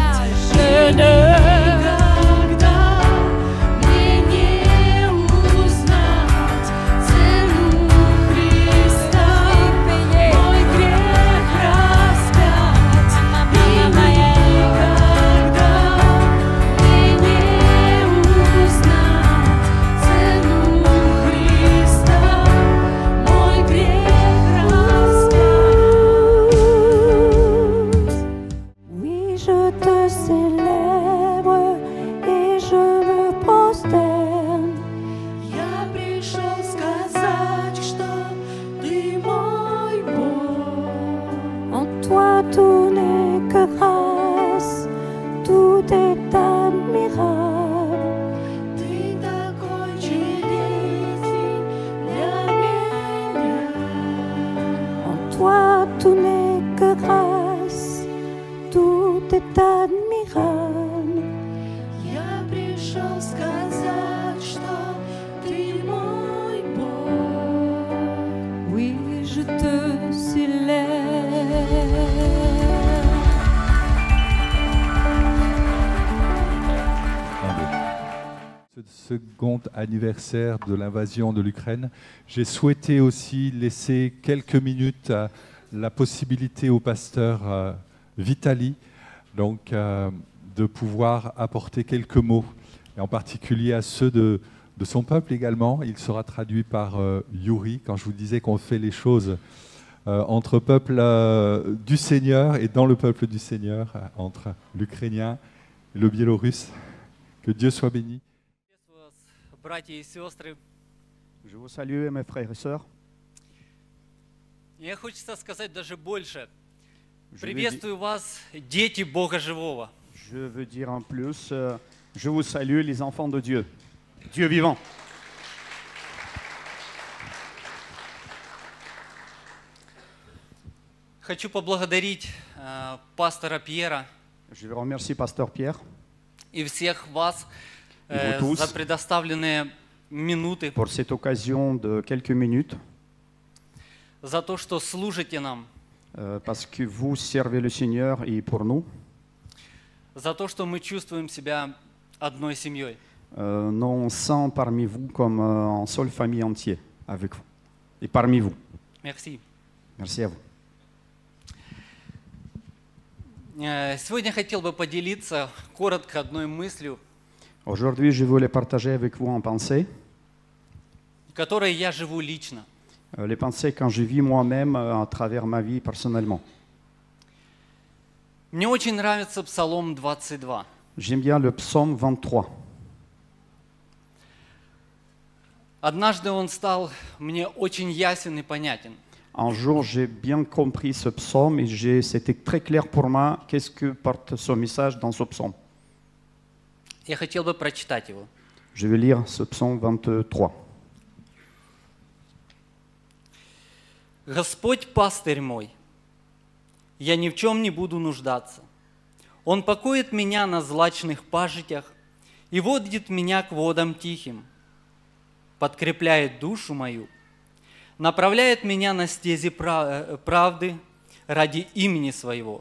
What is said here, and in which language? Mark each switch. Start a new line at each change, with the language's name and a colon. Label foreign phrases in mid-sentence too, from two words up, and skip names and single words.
Russian: Никогда мне не узнать цену Христа, мой грех распять. И никогда мне не узнать цену Христа, мой грех распять.
French: Oui, je te célèbre et je me prosterne.
Russian: Я пришел сказать, что ты мой Бог.
French: En toi tout n'est que grâce, tout est admirable.
Russian: Ты такой чудесный для меня.
French: En toi tout n'est que grâce, tout est admirable.
Russian: Я пришел сказать, что ты мой Бог.
French: Oui, je te célèbre. Ce second anniversaire de l'invasion de l'Ukraine, j'ai souhaité aussi laisser quelques minutes à la possibilité au pasteur Vitali de pouvoir apporter quelques mots, et en particulier à ceux de son peuple également. Il sera traduit par Yuri, quand je vous disais qu'on fait les choses entre peuple du Seigneur et dans le peuple du Seigneur, entre l'Ukrainien et le Biélorusse. Que Dieu soit béni.
Russian: Приветствую вас, братья и сестры.
French: Je vous salue, mes frères et sœurs.
Russian: Мне хочется сказать даже больше.
French: Je veux,
Russian: Приветствую вас, дети Бога Живого.
French: je veux dire en plus, je vous salue, les enfants de Dieu, Dieu vivant.
Russian: Хочу поблагодарить пастора Пьера
French: Je veux remercier Pasteur Pierre
Russian: и всех вас
French: И vous tous.
Russian: за предоставленные минуты,
French: pour cette occasion de quelques minutes,
Russian: за то, что служите нам,
French: parce que vous servez le Seigneur et pour nous,
Russian: за то, что мы чувствуем себя одной семьей.
French: nous on sent parmi vous comme en seule famille entière avec vous et parmi vous. Merci. Merci à vous.
Russian: Сегодня хотел бы поделиться коротко одной мыслью,
French: Aujourd'hui, je voulais partager avec vous en pensée,
Russian: которой я живу лично.
French: les pensées quand je vis moi-même à travers ma vie personnellement.
Russian: Мне очень нравится Псалом 22.
French: J'aime bien le psaume 23.
Russian: Однажды он стал мне очень ясен и понятен.
French: Un jour, j'ai bien compris ce psaume et c'était très clair pour moi qu'est-ce que porte ce message dans ce psaume.
Russian: Я хотел бы прочитать его.
French: Je vais lire ce psaume 23.
Russian: «Господь пастырь мой, я ни в чем не буду нуждаться. Он покоит меня на злачных пажитях и водит меня к водам тихим, подкрепляет душу мою, направляет меня на стези правды ради имени Своего.